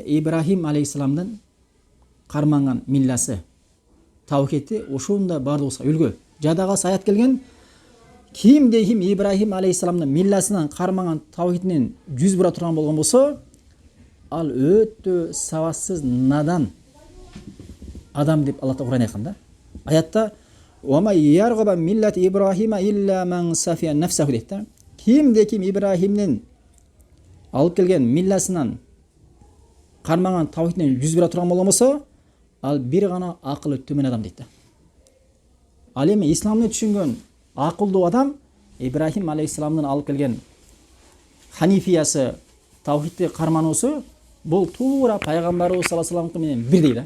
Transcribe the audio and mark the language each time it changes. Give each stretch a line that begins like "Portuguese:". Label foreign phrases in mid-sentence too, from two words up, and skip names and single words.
Kyrgyz: Ибрахим алейхисаламдын карманган милласы, таухиди ушунда бардыгыбызга үлгү. Жада калса аят келген, кимде ким Ибрахим алейхисаламдын милласынан карманган таухидинен жүз бура турган болгон болсо, ал өтө сабатсыз, надан адам деп Аллах Кур'ан айткан да. Аятта
Arabic: "ويرغب ملة إبراهيم إلا من سفه نفسه"
Kyrgyz: дейт да. Кимде ким Ибрахимдин алып келген милласынан карманган таухидинен жүз бура турган болгон болсо, ал бир гана акылы төмөн адам дейт да. Ал эми исламды түшүнгөн акылдуу адам Ибрахим алейхисаламдын алып келген ханифиясы, таухидти кармануусу бул туура пайгамбарыбыз
Arabic: صلى الله عليه وسلم
Kyrgyz: менен бирдей да.